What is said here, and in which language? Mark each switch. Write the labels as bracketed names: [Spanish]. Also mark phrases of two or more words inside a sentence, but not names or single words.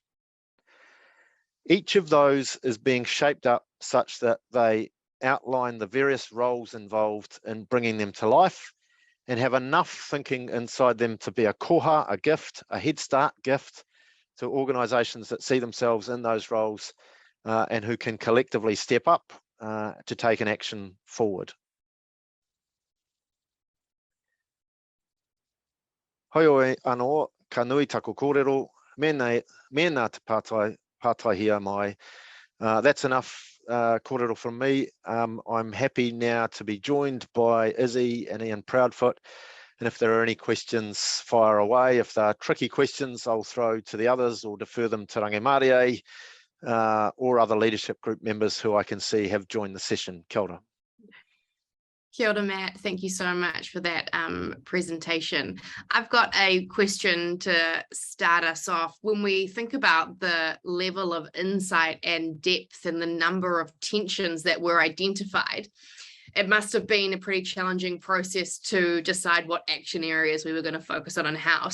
[English] Each of those is being shaped up such that they outline the various roles involved in bringing them to life and have enough thinking inside them to be a koha, a gift, a head start gift to organisations that see themselves in those roles and who can collectively step up to take an action forward. [Māori] Hoi anō, ka nui taku kōrero, mēnā te pātai hia mai. [English] That's enough kōrero from me. I'm happy now to be joined by Izzy and Ian Proudfoot. And if there are any questions, fire away. If they're tricky questions, I'll throw to the others or defer them to Rangi Mārie or other leadership group members who I can see have joined the session. [Māori] Kia ora. Kia ora, Matt. [English] Thank you so much for that presentation. I've got a question to start us off. When we think about the level of insight and depth and the number of tensions that were identified, it must have been a pretty challenging process to decide what action areas we were going to focus on and how.